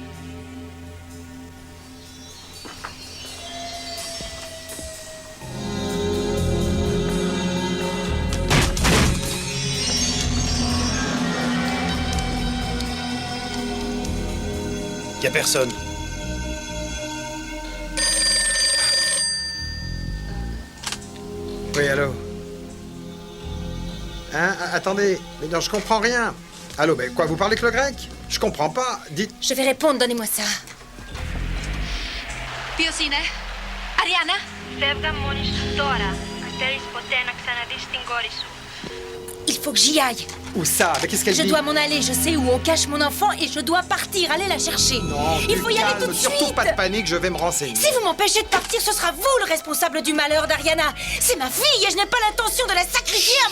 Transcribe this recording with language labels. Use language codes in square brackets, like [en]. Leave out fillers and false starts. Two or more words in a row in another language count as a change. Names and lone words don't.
[fr] Y a personne. Oui, allô? Hein? Attendez, mais non, je comprends rien. Allô, mais quoi, vous parlez que le grec? Je comprends pas, dites... Je vais répondre, donnez-moi ça. [el] Ποιος είναι? Αριάννα? Φεύγα μόνη σου τώρα. Αν θέλεις ποτέ να ξαναδείς την κόρη σου. [fr] Il faut que j'y aille. Où ça? Mais qu'est-ce qu'elle dit? Je dois m'en aller, je sais où on cache mon enfant et je dois partir, aller la chercher. Non, il faut y aller tout de suite. Surtout pas de panique, je vais me renseigner. Si vous m'empêchez de partir, ce sera vous le responsable du malheur d'Ariana. C'est ma fille et je n'ai pas l'intention de la sacrifier avant...